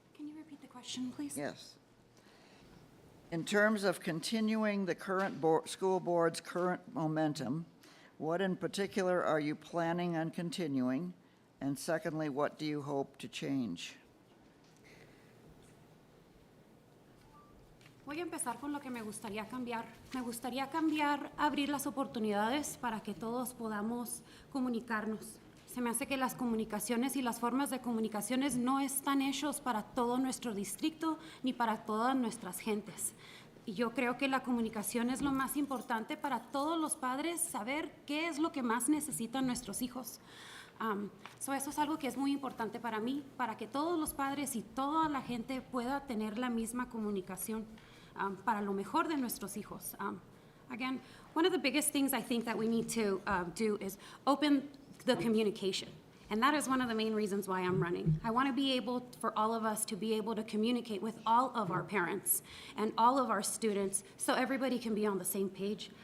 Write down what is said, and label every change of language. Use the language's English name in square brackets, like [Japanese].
[English] Can you repeat the question, please? Yes. In terms of continuing the current school board's current momentum, what in particular are you planning on continuing? And secondly, what do you hope to change? [Spanish] Voy a empezar con lo que me gustaría cambiar. Me gustaría cambiar, abrir las oportunidades para que todos podamos comunicarnos. Se me hace que las comunicaciones y las formas de comunicaciones no están hechos para todo nuestro distrito ni para todas nuestras gentes. yo creo que la comunicación es lo más importante para todos los padres, saber qué es lo que más necesitan nuestros hijos. Eso es algo que es muy importante para mí, para que todos los padres y toda la gente pueda tener la misma comunicación para lo mejor de nuestros hijos. [English] Again, one of the biggest things I think that we need to do is open the communication. And that is one of the main reasons why I'm running. I want to be able, for all of us, to be able to communicate with all of our parents and all of our students so everybody can be on the same page.